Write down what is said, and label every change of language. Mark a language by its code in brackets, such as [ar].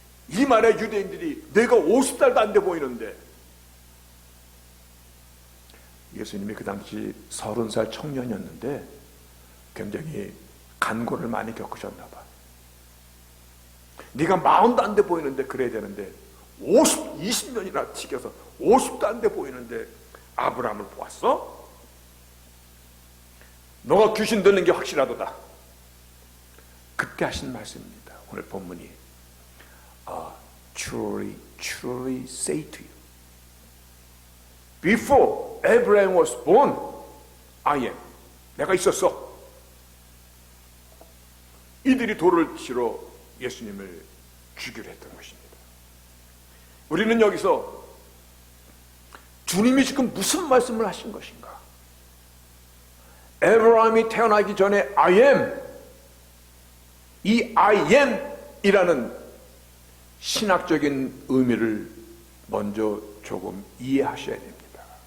[ko] 이 말에 유대인들이 내가 50살도 안 돼 보이는데, 예수님이 그 당시 30살 청년이었는데 굉장히 간고를 많이 겪으셨나 봐. 네가 40도 안 돼 보이는데 그래야 되는데 20년이나 튀겨서 50도 안 돼 보이는데 아브라함을 보았어? 너가 귀신 들는 게 확실하도다. 그때 하신 말씀입니다. 오늘 본문이 [en] Truly, truly say to you, before Abraham was born, I am. [ko] 내가 있었어. 이들이 돌을 치러 예수님을 죽이려 했던 것입니다. 우리는 여기서 주님이 지금 무슨 말씀을 하신 것인가? 에브라함이 태어나기 전에 I am, 이 I am 이라는 신학적인 의미를 먼저 조금 이해하셔야 됩니다.